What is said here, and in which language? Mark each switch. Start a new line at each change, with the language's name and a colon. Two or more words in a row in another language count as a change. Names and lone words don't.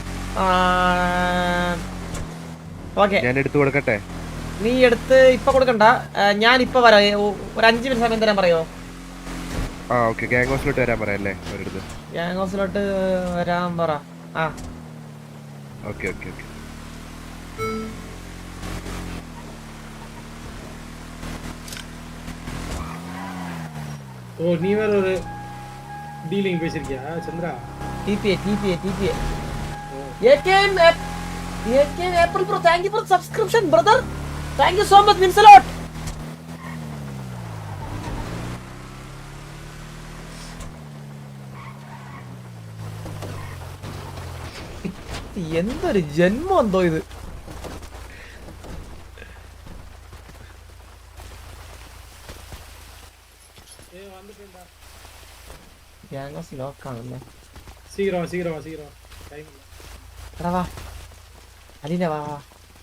Malayalam: ഓക്കെ ഞാൻ എടുത്തു കൊടുക്കട്ടെ? നീ എടുത്ത് ഇപ്പൊ കൊടുക്കണ്ട, ഞാൻ ഇപ്പൊ വരാം. ഒരു 5 മിനിറ്റ് സമയം തരാൻ പറയോ? ഓക്കെ. ഗ്യാങ് ഹൗസിലോട്ട് വരാൻ പറയല്ലേ ഒരിടത്ത്? ഗ്യാങ് ഹൗസിലോട്ട് വരാൻ പറ. ഓക്കെ ഓക്കെ ഓക്കെ.
Tamil: ஓ நீ வேற ஒரு டீலிங் பேசிருக்கியா சந்திரா?
English: TPA AKM April bro, thank you for subscription brother, thank you so much, means a lot.
Malayalam: എന്തൊരു ജന്മം എന്തോ ഇത്. ഗ്യാങ്സ് ലോക്കാണല്ലേ.
Tamil: சீக்கிரம் டைம்
Malayalam: എടാ വാ അലീന വാ.